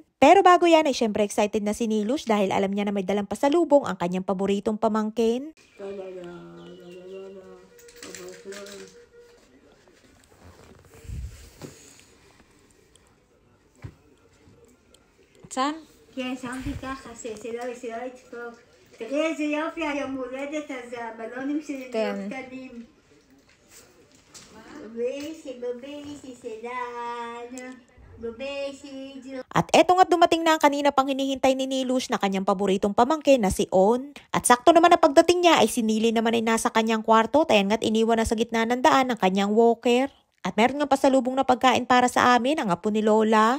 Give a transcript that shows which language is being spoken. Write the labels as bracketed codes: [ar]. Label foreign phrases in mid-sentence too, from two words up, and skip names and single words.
[tl] Pero bago yan ay syempre excited na si Nilush dahil alam niya na may dalang pasalubong ang kanyang paboritong pamangkin. Saan? [he] כן, שמתי ככה, שלא ידפוק. תראי איזה יופי היום הולדת הזה, הבלונים שלי נהיו קטנים. בובייסי שלנו. [tl] At eto nga't dumating na ang kanina pang hinihintay ni Nilush na kanyang paboritong pamangkin na si On. At sakto naman na pagdating niya ay si Nili naman ay nasa kanyang kwarto, tayan nga't iniwan na sa gitna ng daan ng kanyang walker. At meron nga pasalubong na pagkain para sa amin, ang apo ni Lola.